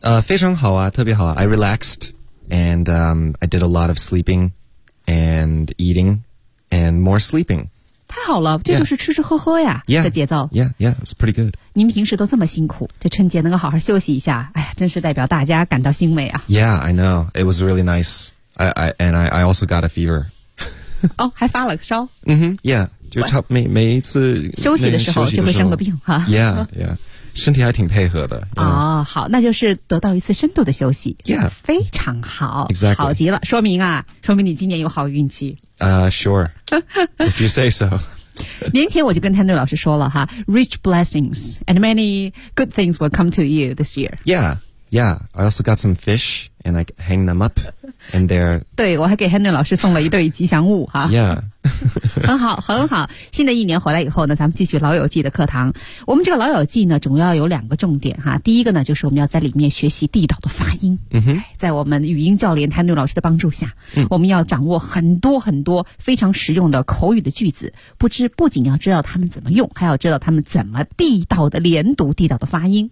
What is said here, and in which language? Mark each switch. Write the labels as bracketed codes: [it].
[zh] 非常好啊，特别好啊。 [en] I relaxed, and, I did a lot of sleeping, and eating, and more sleeping. [zh] 太好了，这就是吃吃喝喝呀、 [en] yeah. [zh] 的节奏。 [en] Yeah, yeah, it's pretty good. [zh] 您平时都这么辛苦，这春节能够好好休息一下，哎呀，真是代表大家感到欣慰啊。 [en] Yeah, I know. It was really nice. I also got a fever. [zh] 哦，还发了个烧。嗯哼 ， [en] Yeah, [zh] 就差每一次休息的时候就会生个病哈。 [en] Yeah, yeah. [zh] 身体还挺配合的。哦，好，那就是得到一次深度的休息。 [en] Yeah, [zh] 非常好。 [en] Exactly. [zh] 好极了，说明你今年有好运气。 [en] Sure. If you say so. [zh] 年前我就跟 Henry 老师说了哈 [en] ,rich blessings and many good things will come to you this year. Yeah, yeah. I also got some fish and I hang them up and they're... [zh] 对我还给 Henry 老师送了一对吉祥物哈。 Yeah. 很好很好，新的一年回来以后呢，咱们继续老友记的课堂。我们这个老友记呢主要有两个重点哈，第一个呢就是我们要在里面学习地道的发音。嗯哼，在我们语音教练Henry老师的帮助下、我们要掌握很多很多非常实用的口语的句子，不仅要知道他们怎么用，还要知道他们怎么地道的连读，地道的发音。